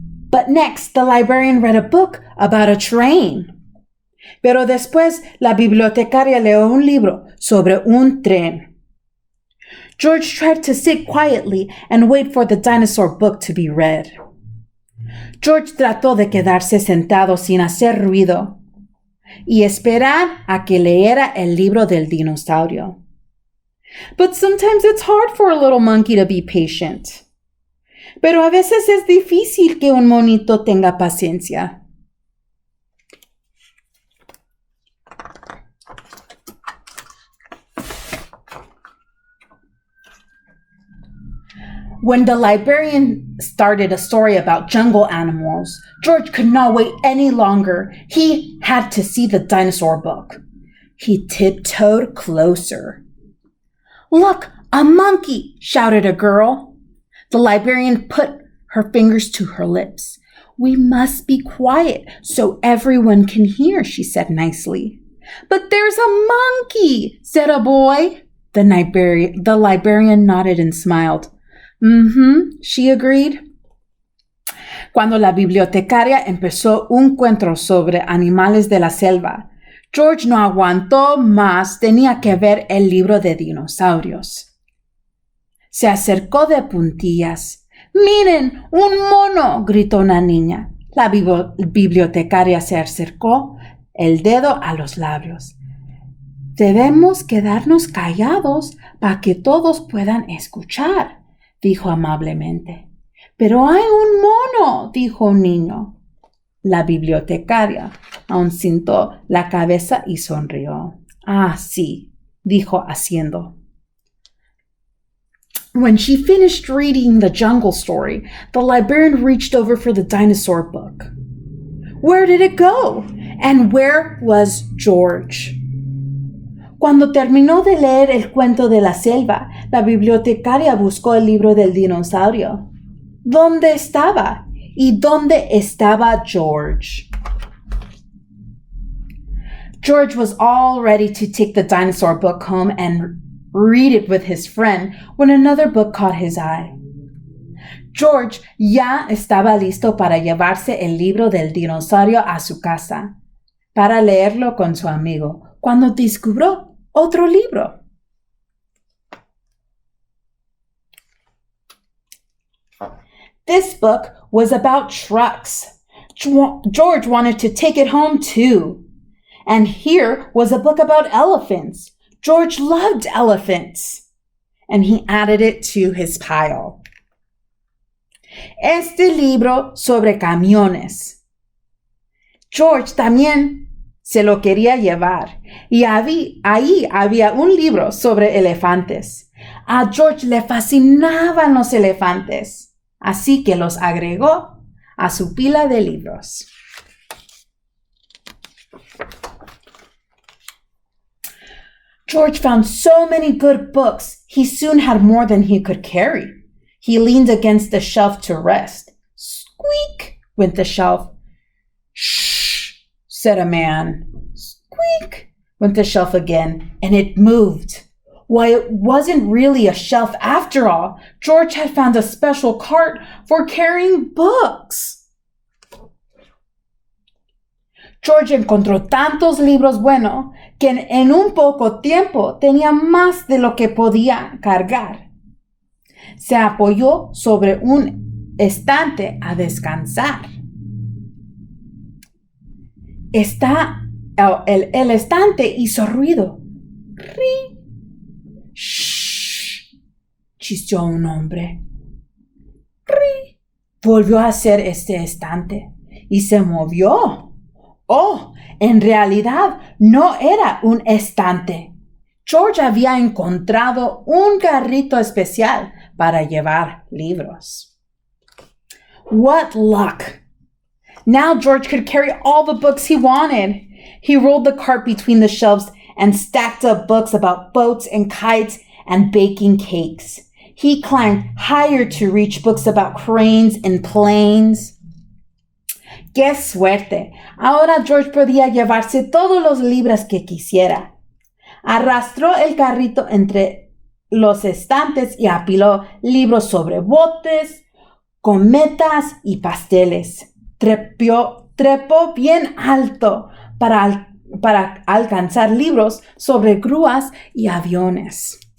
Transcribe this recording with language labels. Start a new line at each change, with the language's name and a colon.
English: But next, the librarian read a book about a train.
Spanish: Pero después, la bibliotecaria leyó un libro sobre un tren.
English: George tried to sit quietly and wait for the dinosaur book to be read.
Spanish: George trató de quedarse sentado sin hacer ruido y esperar a que leyera el libro del dinosaurio.
English: But sometimes it's hard for a little monkey to be patient.
Spanish: Pero a veces es difícil que un monito tenga paciencia.
English: When the librarian started a story about jungle animals, George could not wait any longer. He had to see the dinosaur book. He tiptoed closer. "Look, a monkey!" shouted a girl. The librarian put her fingers to her lips. "We must be quiet so everyone can hear," she said nicely. "But there's a monkey," said a boy. The librarian nodded and smiled. She agreed.
Spanish: Cuando la bibliotecaria empezó un cuento sobre animales de la selva, George no aguantó más, tenía que ver el libro de dinosaurios. Se acercó de puntillas. "¡Miren, un mono!", gritó una niña. La bibliotecaria se acercó el dedo a los labios. Debemos quedarnos callados para que todos puedan escuchar, dijo amablemente. Pero hay un mono, dijo un niño. La bibliotecaria encinció la cabeza y sonrió. Ah, sí, dijo haciendo.
English: When she finished reading the jungle story, the librarian reached over for the dinosaur book. Where did it go? And where was George?
Spanish: Cuando terminó de leer el cuento de la selva, la bibliotecaria buscó el libro del dinosaurio. ¿Dónde estaba? ¿Y dónde estaba George?
English: George was all ready to take the dinosaur book home and read it with his friend when another book caught his eye.
Spanish: George ya estaba listo para llevarse el libro del dinosaurio a su casa, para leerlo con su amigo, cuando descubrió otro libro.
English: This book was about trucks. George wanted to take it home too. And here was a book about elephants. George loved elephants. And he added it to his pile.
Spanish: Este libro sobre camiones. George también se lo quería llevar. Y ahí había un libro sobre elefantes. A George le fascinaban los elefantes. Así que los agregó a su pila de libros.
English: George found so many good books, he soon had more than he could carry. He leaned against the shelf to rest. Squeak, went the shelf. Shh, said a man. Squeak, went the shelf again, and it moved. Why, it wasn't really a shelf after all. George had found a special cart for carrying books.
Spanish: George encontró tantos libros buenos que en un poco tiempo tenía más de lo que podía cargar. Se apoyó sobre un estante a descansar. El estante hizo ruido. ¡Ri! ¡Shh! Chisteó un hombre. ¡Ri! Volvió a hacer este estante y se movió. Oh, en realidad no era un estante. George había encontrado un carrito especial para llevar libros.
English: What luck! Now George could carry all the books he wanted. He rolled the cart between the shelves and stacked up books about boats and kites and baking cakes. He climbed higher to reach books about cranes and planes.
Spanish: ¡Qué suerte! Ahora George podía llevarse todos los libros que quisiera. Arrastró el carrito entre los estantes y apiló libros sobre botes, cometas y pasteles. Trepó bien alto para alcanzar libros sobre grúas y aviones.